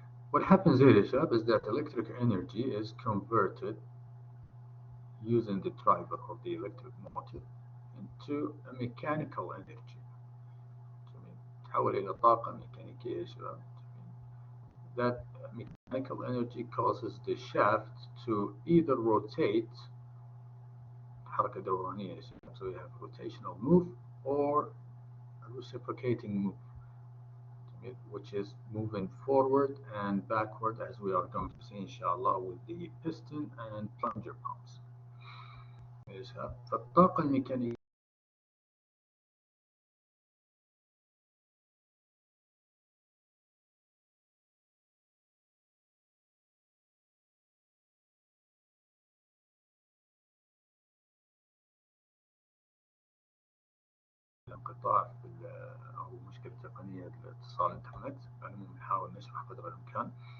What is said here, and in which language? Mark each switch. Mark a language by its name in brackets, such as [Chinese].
[English] What happens here [Arabic] يا شباب [English] is that electric energy is converted using the driver of the electric motor into a mechanical energy. [Arabic] تحول إلى طاقة ميكانيكية يا شباب. [English] That mechanical energy causes the shaft to either rotate [Arabic] حركة دورانية يا شباب, [English] so we have rotational move or a reciprocating move, which is moving forward and backward as we are going to see inshallah with the piston and plunger pumps. [Arabic] فالطاقة الميكانيكية انقطاع أو مشكلة تقنية لاتصال الإنترنت، يعني نحاول نشرح قدر الإمكان.